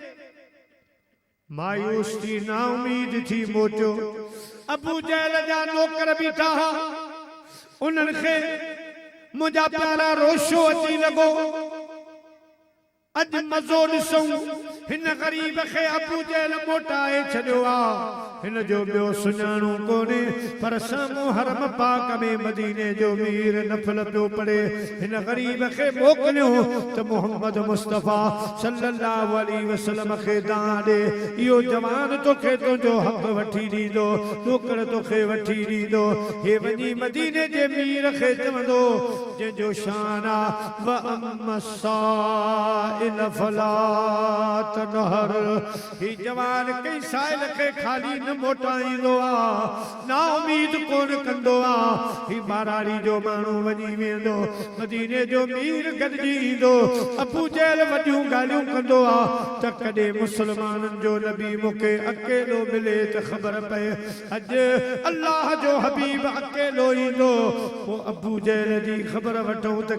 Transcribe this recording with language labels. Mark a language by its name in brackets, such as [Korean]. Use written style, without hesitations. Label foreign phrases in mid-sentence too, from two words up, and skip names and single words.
[Sindhi] मायूस थी ना उम्मीद थी मोचो अबू जहल जा नौकर बीठा हा उन्हनि खे मुंहिंजा प्यारा रोशो अची लॻो अॼु मज़ो ॾिसूं हिन ग़रीब खे अबू जहल मोटाए छॾियो आहे हिन जो ॿियो सुञाणो कोन्हे पर साम्हूं हरम पाक में मदीने जो मीर नफल पियो पढ़े हिन ग़रीब खे मोकिलियो त मोहम्मद मुस्तफ़ा [Arabic] صلى الله عليه وسلم [Sindhi] खे दान ॾे इहो जवान तोखे तुंहिंजो हक़ वठी ॾींदो नौकर तोखे वठी ॾींदो हे वञी मदीने जे मीर खे चवंदो जंहिंजो शान आहे [Arabic] وأما السائل فلا تنهر [Sindhi] ही जवान कई साइल खे खाली न मोटाईंदो आ ना उम्मीद कोन कंदो आ ही बाराड़ी जो माण्हू वञी वेंदो मदीने जो मीर गॾिजी ईंदो अबू जहल वॾियूं ॻाल्हियूं कंदो आ त कॾहिं मुसलमाननि जो नबी मूंखे अकेलो मिले त ख़बर पए अॼु अल्लाह जो हबीब अकेलो ईंदो पोइ अबू जहल जी ख़बर वठूं त